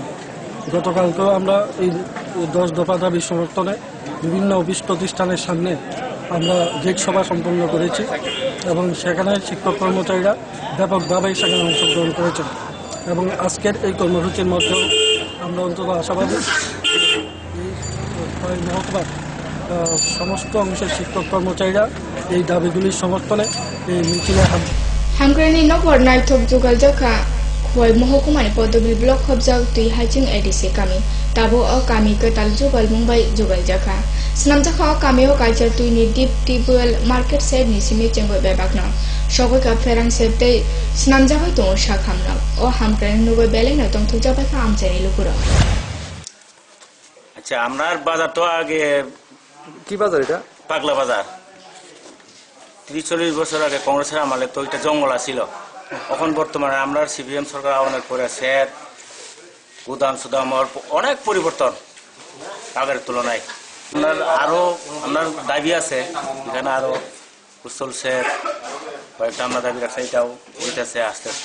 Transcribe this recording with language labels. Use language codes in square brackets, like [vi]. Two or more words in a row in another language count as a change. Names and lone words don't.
[bn] গতকালকেও আমরা এই 10 দফা দাবি সমর্থনে বিভিন্ন অফিস প্রতিষ্ঠানের সামনে আমরা গেট সভা সম্পন্ন করেছি এবং সেখানে শিক্ষক কর্মচারীরা ব্যাপকভাবে সেখানে অংশগ্রহণ করেছেন এবং আজকের এই কর্মসূচির মধ্যেও আমরা অন্তত আশাবাদী এই মহকুমার সমস্ত অংশের শিক্ষক কর্মচারীরা এই দাবিগুলির সমর্থনে এই মিছিলে [trp] হামগ্রানি নগর নাইথক जुगाल जखा खय महकुमानि पदबि ब्लक हबजाव तुइ हाइजिं एडिसि कामी ताबो अ कामी कताल जुगाल मुंबाई जुगाल जखा स्नामजाखा अ कामिओ काइचार तुइनि डिप टिबुएल [en] market side [trp] नि सिमि चेंगो बेबागना सगयका फेरां सेबते स्नामजाखा तो शाखामना अ हामग्रानि नगय बेलेना तंथु जाबाखा आमचानि लुकुरा [bn] আচ্ছা আমরার বাজার তো আগে কি বাজার এটা পাগলা বাজার 30-40 বছর আগে কংগ্রেসের আমলে তো এটা জঙ্গল ছিল এখন বর্তমানে আমরা সিপিএম সরকার আওয়ানোর পরে সেট গুদাম সুদাম অনেক পরিবর্তন আগের তুলনায় আপনার দাবি আছে এখানে আরো উচ্চল সেট কয়েকটা আমরা দাবি রাখছি এটাও হইতেছে আস্তে আস্তে